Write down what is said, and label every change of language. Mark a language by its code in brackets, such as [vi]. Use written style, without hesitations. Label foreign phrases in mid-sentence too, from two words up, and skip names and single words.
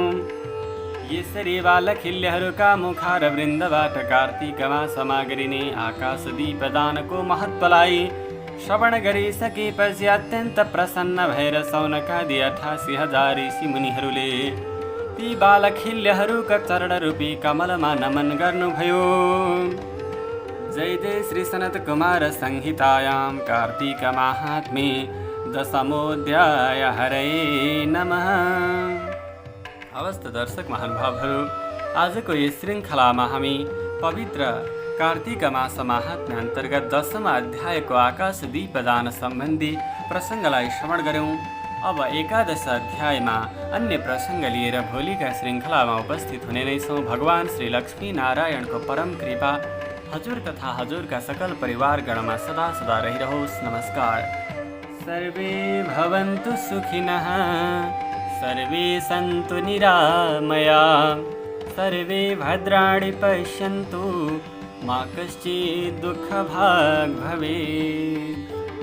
[ne] यसरी बालखिल्यहरूका मुखार वृन्दबाट कार्तिक मासमा गरिने आकाश दीपदानको महत्त्वलाई श्रवण गरिसकेपछि अत्यन्त प्रसन्न भएर सौनकादि 88,000 ऋषि मुनिहरूले ती बालखिल्यहरूका चरणरूपी कमलमा नमन गर्नुभयो। [sa] जय जय श्री सनत कुमार संहितायां कार्तिक महात्म्ये दशमोऽध्याय। हरे नमः। [ne] अवस्थ दर्शक महानुभावहरू, आजको यस श्रृङ्खलामा हामी पवित्र कार्तिक मास महात्म्य अन्तर्गत 10औं अध्यायको आकाश दीपदान सम्बन्धी प्रसङ्गलाई श्रवण गऱ्यौँ। अब 11 अध्यायमा अन्य प्रसङ्ग लिएर भोलिका श्रृङ्खलामा उपस्थित हुने नै छौँ। भगवान श्री लक्ष्मी नारायणको परम कृपा हजुर तथा हजुरका सकल परिवारगणमा सदा सदा रहिरहोस्। नमस्कार। [sa] सर्वे भवन्तु सुखिनः, सर्वे सन्तु निरामयाः, सर्वे भद्राणि पश्यन्तु, मा कश्चित् दुःखभाग् भवेत्।